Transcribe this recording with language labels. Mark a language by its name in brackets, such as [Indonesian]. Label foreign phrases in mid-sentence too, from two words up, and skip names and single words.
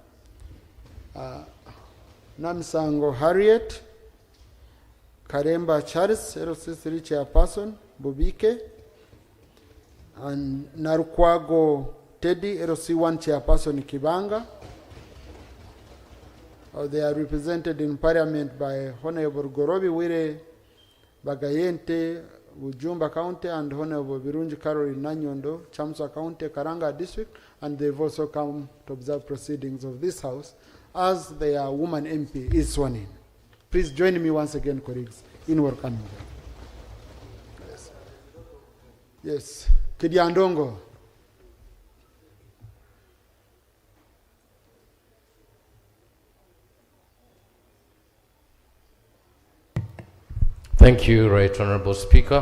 [English] Namsango Harriet, Karemba Charles, LC3 Chairperson, Bobike, and Narukwago Teddy, LC1 Chairperson Kibanga. They are represented in Parliament by Honorable Gorobi Wire Bagayente, Ujumba County, and Honorable Birunji Caroline Nanyondo, Chamsa County, Karanga District, and they've also come to observe proceedings of this House as their woman MP is sworn in. Please join me once again, colleagues, in welcoming them. Yes. Yes. Kidiandongo. Thank you, Right Honorable Speaker.